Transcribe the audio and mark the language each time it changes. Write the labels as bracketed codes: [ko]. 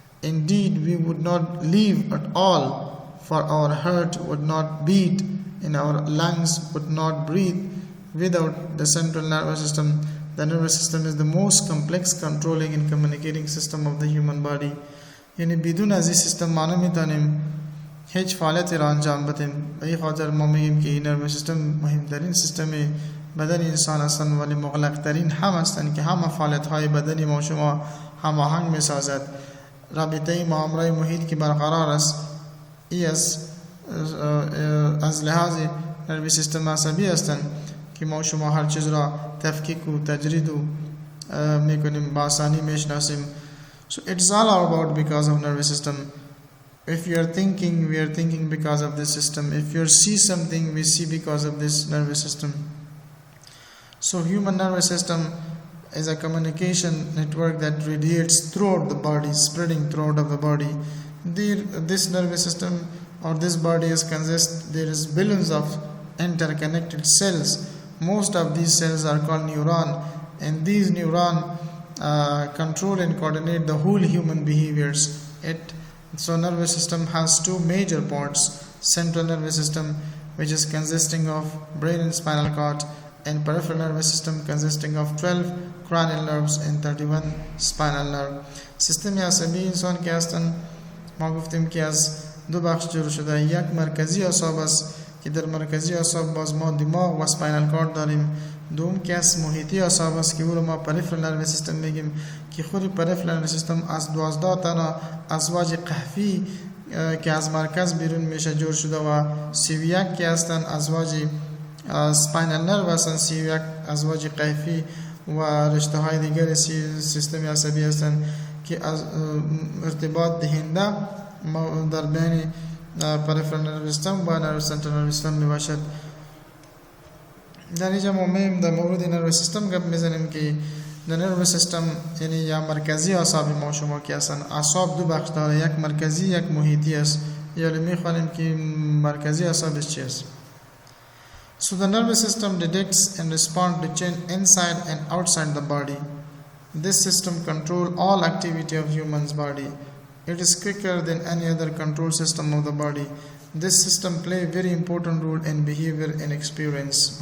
[en] Indeed, we would not live at all, for our heart would not beat and our lungs would not breathe without the central nervous system. The nervous system is the most complex controlling and communicating system of the human body. [fa] یعنی بدون از این سیستم ما نمیتونیم هیچ فعالیتی را انجام بدیم. به این خاطر ما میگیم که این نرو سیستم مهمترین سیستم بدن انسان هستند، ولی مغلق ترین هم هستند که همه فعالیت های بدنی ما شما هماهنگ میسازد. رابطه ما امرای محیط که برقرار است، ای از لحاظ نرو سیستم عصبی هستند که ما شما هر چیز را تفکیک و تجرید میکنیم، با آسانی میشناسیم. [en] So it's all about because of nervous system. If you are thinking, we are thinking because of this system. If you see something, we see because of this nervous system. So human nervous system is a communication network that radiates throughout the body, spreading throughout of the body. This nervous system or this body there is billions of interconnected cells. Most of these cells are called neuron, and these neuron control and coordinate the whole human behaviors. So nervous system has two major parts: central nervous system, which is consisting of brain and spinal cord, and peripheral nervous system consisting of 12 cranial nerves and 31 spinal nerve. [fa] سیستم عصبی انسان که هستن ما گفتیم که از دو بخش جور شده. یک مرکزی اعصاب است که در مرکزی اعصاب باز ما دماغ و سپاینال کارد داریم. دوم که از محیطی اعصاب است که او رو ما پریفرال نرو سیستم میگیم که خود پریفرال نرو سیستم از 12 تا ازواج قحفی که از مرکز بیرون میشه جور شده و 31 که هستن ازواج سپاینال نرو هستن، 31 ازواج قحفی و رشته های دیگر سیستم عصبی هستن که از ارتباط دهنده در بین پریفرال نرو سیستم و نرو سنترال نرو سیستم می باشد. در اینجا ما میم در مورد نرو سیستم گپ میزنیم که در نرو سیستم یعنی یا مرکزی اعصاب ما شما که هستن. اعصاب دو بخش داره، یک مرکزی یک محیطی است. یا میخوانیم که مرکزی اعصابش چی است. [en] So the nervous system detects and responds to change inside and outside the body. This system controls all activity of human's body. It is quicker than any other control system of the body. This system play very important role in behavior and experience.